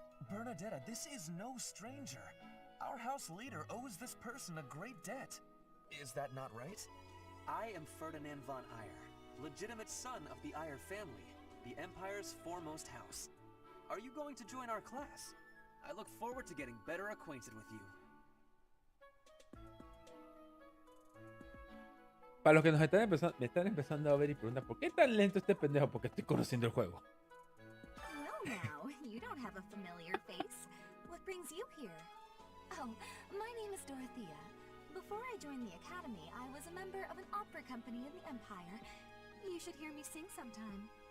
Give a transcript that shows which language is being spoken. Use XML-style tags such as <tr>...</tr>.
<en>Bernadetta, this is no stranger. Our house leader owes this person a great debt. Is that not right? I am Ferdinand von Eyre, legitimate son of the Eyre family, the Empire's foremost house. Are you going to join our class? I look forward to getting better acquainted with you.</en> <es>Para los que nos me están empezando a ver y preguntan ¿por qué tan lento este pendejo? Porque estoy conociendo el juego.</es> <en>No, now, you don't have a familiar face. What brings you here? Oh, my name is Dorothea. Before I joined the academy, I was a member of an opera company in the Empire. You should hear me sing sometime.</en>